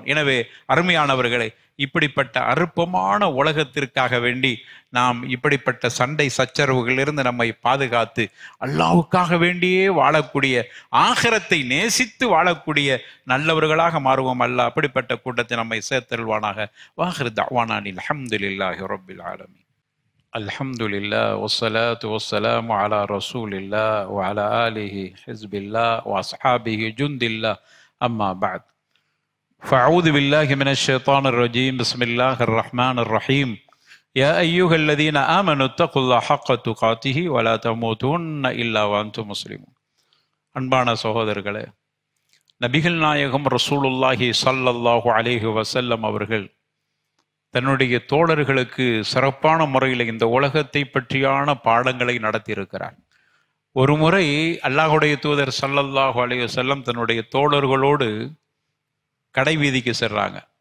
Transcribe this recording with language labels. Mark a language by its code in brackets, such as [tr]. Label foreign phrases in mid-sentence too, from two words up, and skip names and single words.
[ta] எனவே அருமையானவர்களை, இப்படிப்பட்ட அற்பமான உலகத்திற்காக வேண்டி நாம் இப்படிப்பட்ட சண்டை சச்சரவுகளிலிருந்து நம்மை பாதுகாத்து அல்லாஹ்வுக்காக வேண்டியே வாழக்கூடிய, ஆகிரத்தை நேசித்து வாழக்கூடிய நல்லவர்களாக மாறுவோம். அல்லாஹ் அப்படிப்பட்ட கூட்டத்தை நம்மை சேர்த்தல்வானாக. [ar] وآخر دعوانا الحمد لله رب العالمين. الحمد لله والصلاة والسلام على رسول الله وعلى آله حزب الله وأصحابه جند الله. أما بعد. فأعوذ بالله من الشيطان الرجيم. بسم الله الرحمن الرحيم. يا أيها الذين آمنوا اتقوا الله حق تقاته ولا تموتن إلا وأنتم مسلمون. [ta] அன்பான சகோதரர்களே, நபிகள் நாயகம் [ar] رسول الله صلى الله عليه وسلم [ta] அவர்கள் தன்னுடைய தோழர்களுக்கு சிறப்பான முறையில் இந்த உலகத்தை பற்றியான பாடங்களை நடத்தியிருக்கிறார். ஒரு முறை அல்லாஹுடைய தூதர் [ar] صلى الله عليه وسلم [ta] தன்னுடைய தோழர்களோடு கடை வீதிக்கு செல்றாங்க.